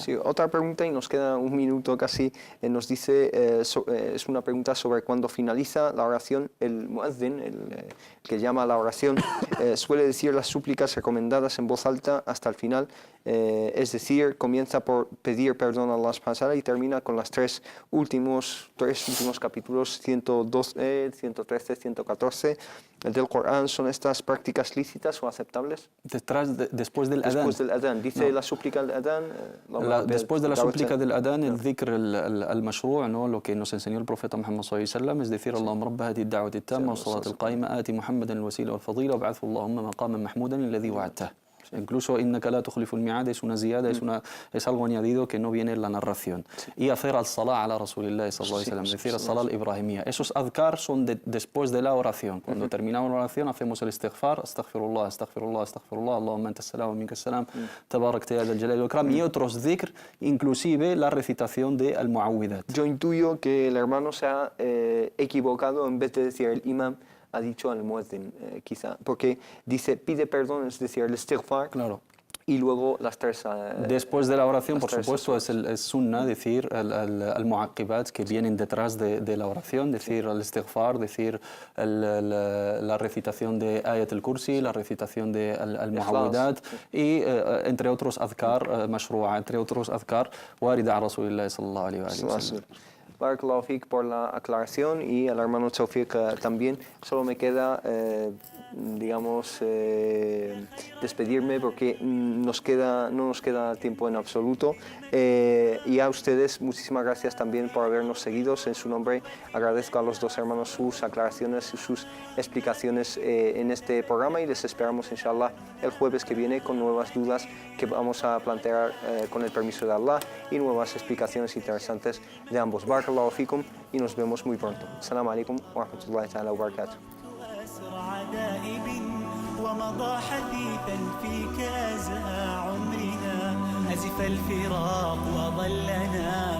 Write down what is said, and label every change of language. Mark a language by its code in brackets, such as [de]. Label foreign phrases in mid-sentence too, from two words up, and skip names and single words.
[es] Sí, otra pregunta, y nos queda un minuto casi, nos dice, es una pregunta sobre cuando finaliza la oración, el muazzin, el que llama a la oración, suele decir las súplicas recomendadas en voz alta hasta el final, es decir, comienza por pedir perdón a [ar] الله سبحانه وتعالى [es] y termina con las tres últimos capítulos, 112, 113, 114, del Corán, ¿son estas prácticas lícitas o aceptables? Después del adán. Después del adán. Dice la súplica del adán. Después de la súplica del adán, el [ar] الذكر المشروع', [es] ¿no? Lo que nos enseñó el profeta Muhammad [ar] صلى الله عليه وسلم [es] es decir, [ar] اللهم رب هذه الدعوة التامة والصلاة القائمة آت محمدا الوسيلة والفضيلة وابعثه اللهم مقاما محمودا الذي وعدته. [es] Incluso [ar] إنك لا تخلف الميعاد [es] es una ziyada, es algo añadido que no viene en la narración. Y hacer [ar] الصلاة على رسول الله صلى الله عليه وسلم, [es] decir [ar] الصلاة الإبراهيمية. [es] Esos adhkar son después de la oración. Cuando terminamos la oración hacemos el istighfar, [ar] أستغفر الله، أستغفر الله، أستغفر الله، اللهم أنت السلام ومنك السلام، تباركت يا ذا الجلال والإكرام, [es] y otros dhikr, inclusive la recitación de al-mu'awwidat. Yo intuyo que el hermano se ha equivocado, en vez de decir el imam, ha dicho al muezzin, quizá, porque dice pide perdón, es decir, el istighfar, claro, y luego las tres... Después de la oración, por supuesto, es sunnah decir al-mu'aqqibat que vienen detrás de la oración, decir el istighfar, decir la recitación de [ar] آية الكرسي, [es] la recitación de al-mu'awwidat, y entre otros [ar] أذكار مشروعة, [es] entre otros [ar] أذكار واردة [es] a [ar] رسول الله صلى الله عليه وسلم. بارك الله فيك [es] por la aclaración y al hermano Tawfiq también. Solo me queda, digamos, despedirme porque no nos queda tiempo en absoluto. Y a ustedes, muchísimas gracias también por habernos seguido. En su nombre agradezco a los dos hermanos sus aclaraciones y sus explicaciones en este programa y les esperamos, inshallah, el jueves que viene con nuevas dudas que vamos a plantear con el permiso de Allah y nuevas explicaciones interesantes de ambos. [ar] بارك الله فيكم [es] y nos vemos muy pronto. [ar] السلام عليكم ورحمة الله تعالى وبركاته. ومضى حثيثا في كازها عمرنا أزف الفراق وظلنا